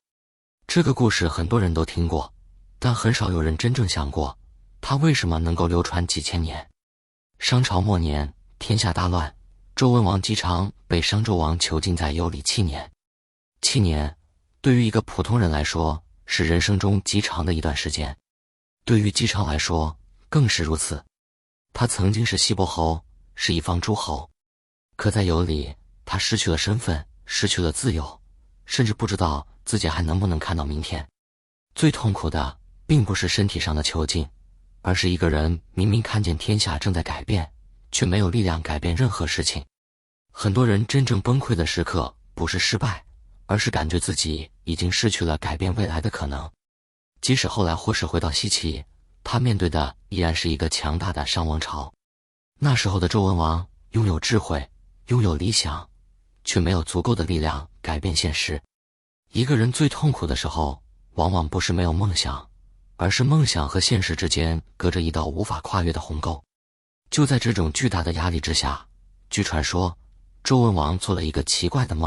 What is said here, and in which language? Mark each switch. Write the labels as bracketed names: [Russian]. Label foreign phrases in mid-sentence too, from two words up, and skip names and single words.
[Chinese] 這個故事很多人都聽過，但很少有人真正想過，它為什麼能夠流傳幾千年。商朝末年，天下大亂，周文王姬昌被商紂王囚禁在羑里7年。7年，對於一個普通人來說，是人生中極長的一段時間。對於姬昌來說，更是如此。他曾經是西伯侯，是一方諸侯，可在羑里，他失去了身份，失去了自由，甚至不知道自己還能不能看到明天。最痛苦的，並不是身體上的囚禁，而是一個人明明看見天下正在改變，卻沒有力量改變任何事情。很多人真正崩潰的時刻，不是失敗，而是感覺自己已經失去了改變未來的可能。即使後來或是回到西岐，他面對的依然是一個強大的商王朝。那時候的周文王擁有智慧，擁有理想，卻沒有足夠的力量改變現實。一個人最痛苦的時候，往往不是沒有夢想，而是夢想和現實之間隔着一道無法跨越的鴻溝。就在這種巨大的壓力之下，據傳說，周文王做了一個奇怪的夢。